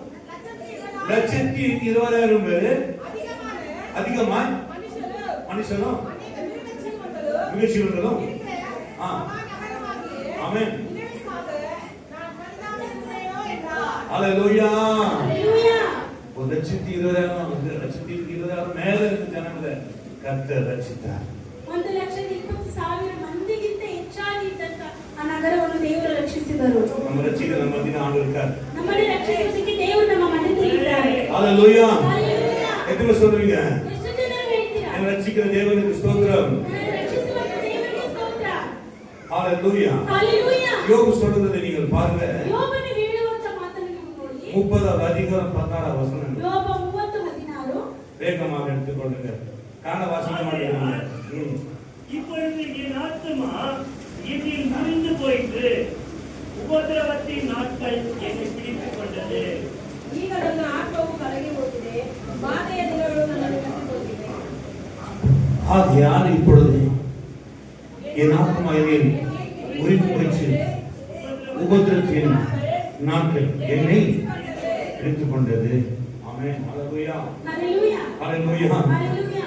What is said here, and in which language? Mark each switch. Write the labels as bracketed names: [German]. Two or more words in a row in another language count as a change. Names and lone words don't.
[Tamil] 1,20,000 பேரு அதிகமாய் மனுஷனும் மிருகஜீவன்களும். ஆமென். ஹalleluya. ஹalleluya. 1,20,000 மேல இருக்க ஜனங்களை கர்த்தர் ரட்சித்தார். [Kannada] 1,20,000 ಮಂದಿಗಿಂತ ಹೆಚ್ಚಾಗಿ ಇದ್ದಂತ ಆ ನಗರವನ್ನು ದೇವರು ರಕ್ಷಿಸಿದರು. [Tamil] நம்ம ரட்சிக்கிற மத்தியில ஆண்டு இருக்கார். [Kannada] ನಮ್ಮನ್ನು ರಕ್ಷಿಸುವುದಕ್ಕೆ ದೇವರು ನಮ್ಮ ಮಧ್ಯದಲ್ಲಿ ಇದ್ದಾರೆ. [Tamil] ஹalleluya. Hallelujah. எத்தனை பேர் சொல்றீங்க? [Kannada] ಎಷ್ಟು ಜನರು ಹೇಳ್ತೀರಾ? [Tamil] என்னை ரட்சிக்கிற தேவனுக்கு ஸ்தோத்திரம். [Kannada] ನನ್ನನ್ನು ರಕ್ಷಿಸುವ ದೇವರಿಗೆ ಸ್ತೋತ್ರ. [Tamil] ஹalleluya. Hallelujah. யோபு சொல்றதை நீங்கள் பாருங்க. [Kannada] ಯೋಬನು ಹೇಳುವಂತ ಮಾತನ್ನು ನೀವು ನೋಡಿ. [Tamil] 30 அதிகாரம் 16 வசனம். [Kannada] ಯೋಬ 30:16. [Tamil] வேகமாக எடுத்துக்கொள்ளுங்க. காண வாசிக்க மாட்டீங்க. இப்பொழுது என் ஆத்துமா என்னில் முறிந்து போயிற்று, உபத்திரவத்தின் நாட்கள் என்னை பிடித்துக் கொண்டது. [Kannada] ಈಗ ನನ್ನ ಆತ್ಮವು ಕರಗಿ ಹೋಗಿದೆ, ಬಾಧೆಯ ದಿನಗಳು ನನ್ನನ್ನು ಕಟ್ಟಿಕೊಂಡಿವೆ. [Tamil] ஆகையால் இப்பொழுது என் ஆத்மா என்னில் உரிமை போயிற்று, உபத்திரத்தின் நாட்கள் என்னை எடுத்துக் கொண்டது. ஆமென். ஹalleluya. Hallelujah. ஹalleluya. Hallelujah.